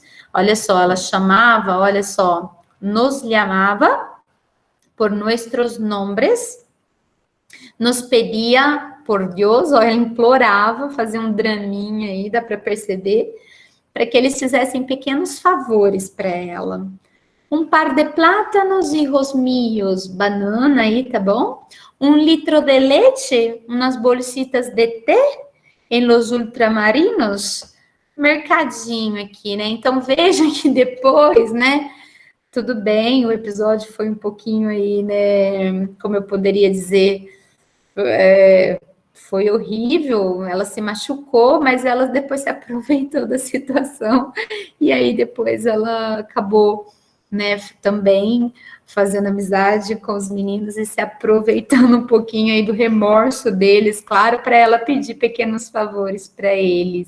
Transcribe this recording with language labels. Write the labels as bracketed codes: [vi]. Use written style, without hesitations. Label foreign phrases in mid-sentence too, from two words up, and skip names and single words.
[pt] Olha só, ela chamava, olha só, nos chamava por nossos nomes, nos pedia por Deus, ó, ela implorava, fazia um draminha aí, dá para perceber, para que eles fizessem pequenos favores para ela. [es] Um par de plátanos, hijos míos, [pt] banana aí, tá bom? 1 litro de leite, umas bolsitas [es] de té [pt] em [es] los ultramarinos, [pt] mercadinho aqui, né? Então, veja que depois, né? Tudo bem, o episódio foi um pouquinho aí, né? Como eu poderia dizer, foi horrível, ela se machucou, mas ela depois se aproveitou da situação, e aí depois ela acabou né, também fazendo amizade com os meninos e se aproveitando um pouquinho aí do remorso deles, claro, para ela pedir pequenos favores para eles.